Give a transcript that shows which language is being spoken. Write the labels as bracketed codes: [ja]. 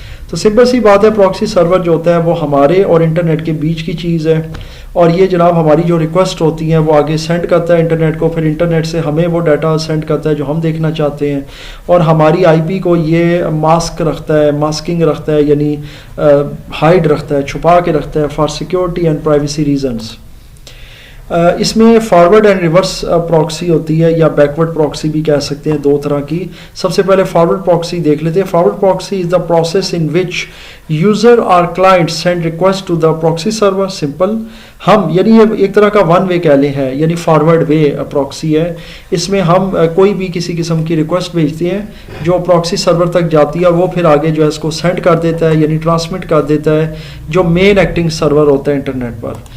[ur] تو سمپل سی بات ہے، پراکسی سرور جو ہوتا ہے وہ ہمارے اور انٹرنیٹ کے بیچ کی چیز ہے، اور یہ جناب ہماری جو ریکویسٹ ہوتی ہیں وہ آگے سینڈ کرتا ہے انٹرنیٹ کو، پھر انٹرنیٹ سے ہمیں وہ ڈیٹا سینڈ کرتا ہے جو ہم دیکھنا چاہتے ہیں، اور ہماری آئی پی کو یہ ماسکنگ رکھتا ہے، یعنی ہائڈ رکھتا ہے، چھپا کے رکھتا ہے [en] For security and privacy reasons. [ur] اس میں فارورڈ اینڈ ریورس پراکسی ہوتی ہے، یا بیکورڈ پراکسی بھی کہہ سکتے ہیں، دو طرح کی. سب سے پہلے فارورڈ پراکسی دیکھ لیتے ہیں. [en] Forward proxy is the process in which user اور client send request to the proxy server. [ur] Simple ہم یعنی یہ ایک طرح کا ون وے کہہ لیں ہے، یعنی فارورڈ وے پراکسی ہے. اس میں ہم کوئی بھی کسی قسم کی ریکویسٹ بھیجتے ہیں جو پراکسی سرور تک جاتی ہے، وہ پھر آگے جو ہے اس کو سینڈ کر دیتا ہے، یعنی ٹرانسمٹ کر دیتا ہے جو مین ایکٹنگ سرور ہوتا ہے انٹرنیٹ پر.